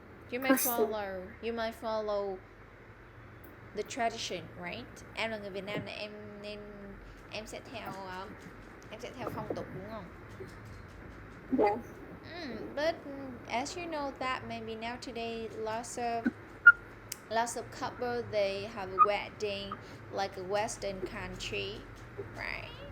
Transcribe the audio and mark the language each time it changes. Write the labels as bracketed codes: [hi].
[en] You might follow the tradition, right? [vi] Em là người Việt Nam này, nên em sẽ theo phong tục đúng không? [en] Yes. But as you know that maybe now today lots of couple they have a wedding like a Western country, right?